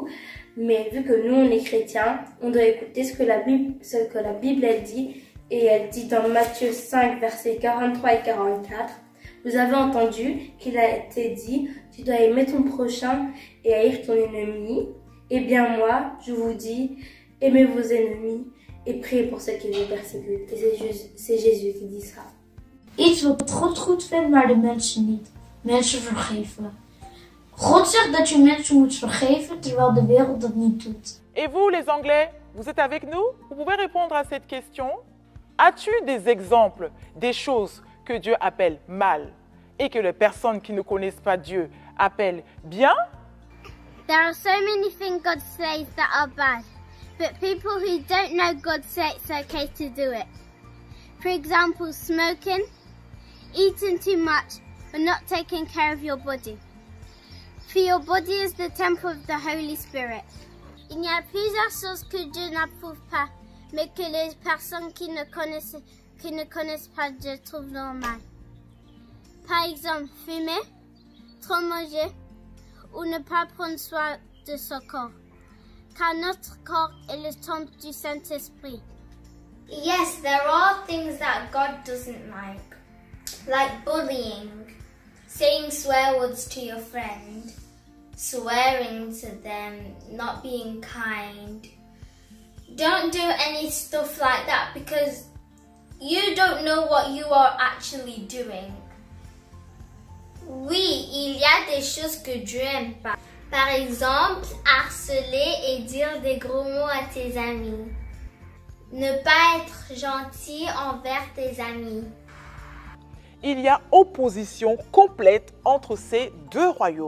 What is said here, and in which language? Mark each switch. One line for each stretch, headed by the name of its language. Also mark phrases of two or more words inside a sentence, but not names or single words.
French: Mais vu que nous, on est chrétiens, on doit écouter ce que la Bible elle dit, et elle dit dans Matthieu 5, versets 43 et 44, « Vous avez entendu qu'il a été dit, tu dois aimer ton prochain et haïr ton ennemi. Eh bien moi, je vous dis, aimez vos ennemis et priez pour ceux qui vous persécutent. » Et c'est Jésus qui dit ça.
Dutch: Iets wat God goed vindt, maar de mensen niet. Mensen vergeven. God zegt dat je mensen moet vergeven, terwijl de wereld dat niet doet.
French: Et vous, les Anglais, vous êtes avec nous? Vous pouvez répondre à cette question? As-tu des exemples des choses que Dieu appelle mal et que les personnes qui ne connaissent pas Dieu appellent bien?
English: There are so many things God says that are bad, but people who don't know God say it's okay to do it. For example, smoking, eating too much, or not taking care of your body. For your body is the temple of the Holy Spirit.
French: Il y a plusieurs choses que Dieu n'approuve pas, mais que les personnes qui ne connaissent pas Dieu trouvent normal. Par exemple, fumer, trop manger, ou ne pas prendre soin de son corps, car notre corps est le temple du Saint-Esprit.
English: Yes, there are things that God doesn't like bullying, saying swear words to your friend, swearing to them, not being kind, don't do any stuff like that because you don't know what you are actually doing.
French: Oui, il y a des choses que Dieu n'aime pas. Par exemple, harceler et dire des gros mots à tes amis. Ne pas être gentil envers tes amis. Il y a opposition complète entre ces deux royaumes.